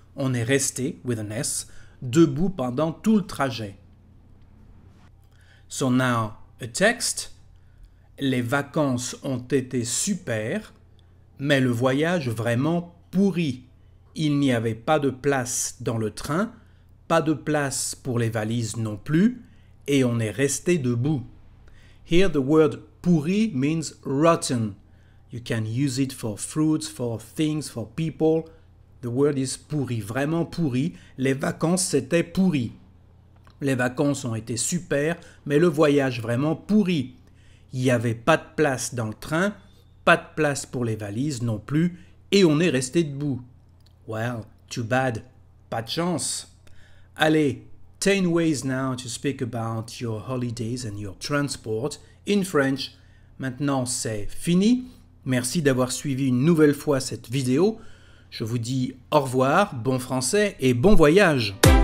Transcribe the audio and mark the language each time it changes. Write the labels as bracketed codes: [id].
[fr] On est resté, [en] with an S, [fr] debout pendant tout le trajet. [en] So now, a text. [fr] Les vacances ont été super, mais le voyage vraiment pourri. Il n'y avait pas de place dans le train, pas de place pour les valises non plus, et on est resté debout. [en] Here the word pourri means rotten. You can use it for fruits, for things, for people. The word is [fr] pourri, vraiment pourri. Les vacances, c'était pourri. Les vacances ont été super, mais le voyage vraiment pourri. Il n'y avait pas de place dans le train, pas de place pour les valises non plus, et on est resté debout. [en] Well, too bad. [fr] Pas de chance. [en] Allez, 10 ways now to speak about your holidays and your transport in French. [fr] Maintenant, c'est fini. Merci d'avoir suivi une nouvelle fois cette vidéo. Je vous dis au revoir, bon français et bon voyage.